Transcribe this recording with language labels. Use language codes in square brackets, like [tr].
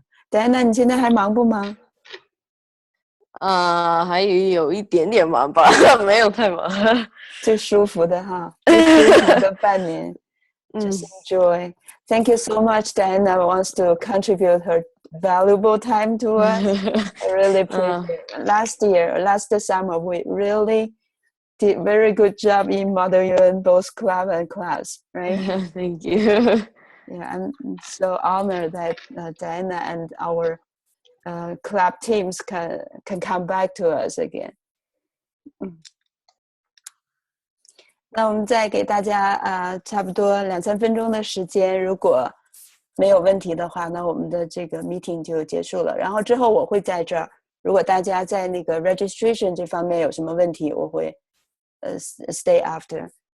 [zh] Diana，你现在还忙不忙？还有一点点忙吧，没有太忙。最舒服的哈，最舒服的半年。 [en] Just enjoy. Thank you so much, Diana wants to contribute her valuable time to us. I really appreciate it. Last summer, we really did very good job in Mother UN, both club and class, right? Thank you. Yeah, I'm so honored that Diana and our club teams can come back to us again. [zh] 那我们再给大家差不多2-3分钟的时间，如果没有问题的话，那我们的这个 meeting 就结束了。然后之后我会在这儿，如果大家在那个 registration 这方面有什么问题，我会 [en] stay after.